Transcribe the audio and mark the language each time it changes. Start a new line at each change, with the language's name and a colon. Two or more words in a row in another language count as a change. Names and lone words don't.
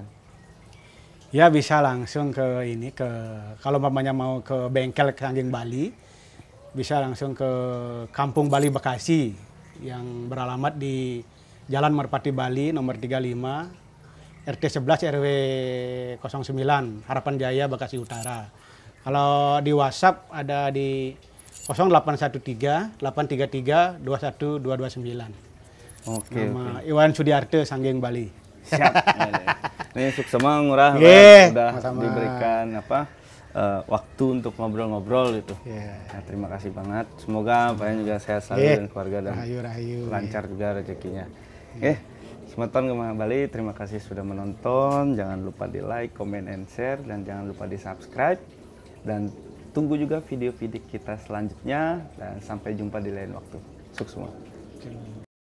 Indonesian: Ya bisa langsung kalau mamanya mau ke bengkel Sangging Bali, bisa langsung ke Kampung Bali Bekasi yang beralamat di Jalan Merpati Bali nomor 35, RT 11 RW 09, Harapan Jaya Bekasi Utara. Kalau di WhatsApp ada di 0813 833 21229. Nama Iwan Sudiarte Sangging Bali. Siap. Ini suksema ngurah sudah diberikan waktu untuk ngobrol-ngobrol gitu. Nah, terima kasih banget. Semoga Pak Yan juga sehat selalu dan keluarga dan lancar juga rezekinya. Semeton Gemah Bali, terima kasih sudah menonton. Jangan lupa di like,
English: comment, and share,
Indonesian: dan jangan lupa di subscribe. Dan tunggu juga video-video kita selanjutnya. Dan sampai jumpa di lain waktu. Sukses semua.